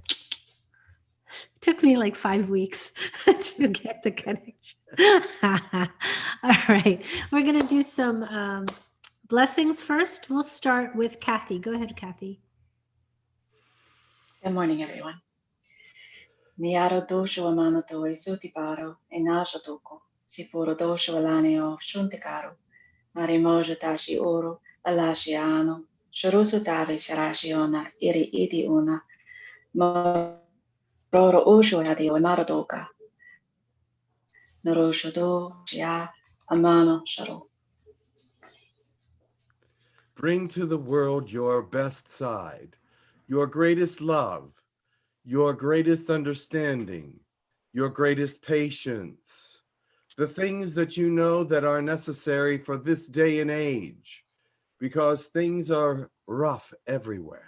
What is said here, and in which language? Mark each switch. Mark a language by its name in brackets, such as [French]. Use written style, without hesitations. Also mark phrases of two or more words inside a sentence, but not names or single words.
[English] Took me like 5 weeks to get the connection. All right. We're going to do some blessings first. We'll start with Kathy. Go ahead, Kathy. Good morning, everyone. Niaro dosho amanato e sotiparo e najo toko. Sipuro dosho alaneo shuntikaro. Marimojo tashi oro alashi ano. Shorosu tave sharashiona iri idi una. Maroro osho hadi o maradoka. Norosho do shia amano sharo. Bring to the world your best side, your greatest love, your greatest understanding, your greatest patience, the things that you know that are necessary for this day and age, because things are rough everywhere.